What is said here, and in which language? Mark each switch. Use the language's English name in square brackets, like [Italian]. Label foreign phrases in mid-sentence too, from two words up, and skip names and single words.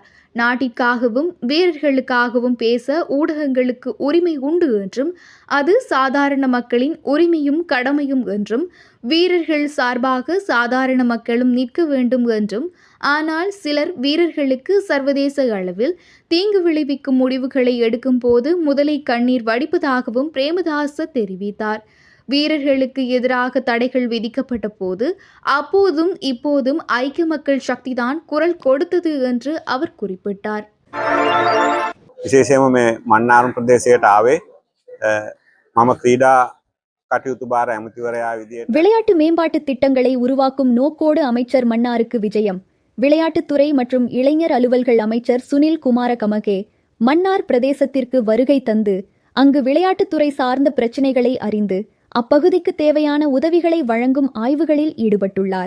[Tamil] நாட்டிற்காகவும் வீரர்களுக்காகவும் பேச ஊடகங்களுக்கு உரிமை உண்டு என்றும் அது சாதாரண மக்களின் உரிமையும் கடமையும் என்றும் வீரர்கள் சார்பாக சாதாரண மக்களும் நிற்க வேண்டும் என்றும், ஆனால் சிலர் வீரர்களுக்கு சர்வதேச அளவில் தீங்கு விளைவிக்கும் முடிவுகளை எடுக்கும் போது முதலை கண்ணீர் வடிப்பதாகவும் பிரேமதாச தெரிவித்தார். வீரர்களுக்கு எதிராக தடைகள் விதிக்கப்பட்ட போது அப்போதும் இப்போதும் ஐக்கிய மக்கள் சக்திதான் குரல் கொடுத்தது என்று அவர் குறிப்பிட்டார். [Sinhala] විශේෂයෙන්ම මේ මන්නාරම් ප්‍රදේශයට ආවේ මම ක්‍රීඩා කටයුතු භාර ඇමතිවරයා විදියට [Tamil] விளையாட்டு மேம்பாட்டு திட்டங்களை உருவாக்கும் நோக்கோடு அமைச்சர் மன்னாருக்கு விஜயம். விளையாட்டுத்துறை மற்றும் இளைஞர் அலுவல்கள் அமைச்சர் சுனில் குமார கமகே மன்னார் பிரதேசத்திற்கு வருகை தந்து அங்கு விளையாட்டுத்துறை சார்ந்த பிரச்சினைகளை அறிந்து அப்பகுதிக்கு தேவையான உதவிகளை வழங்கும் ஆய்வுகளில் ஈடுபட்டுள்ளார்.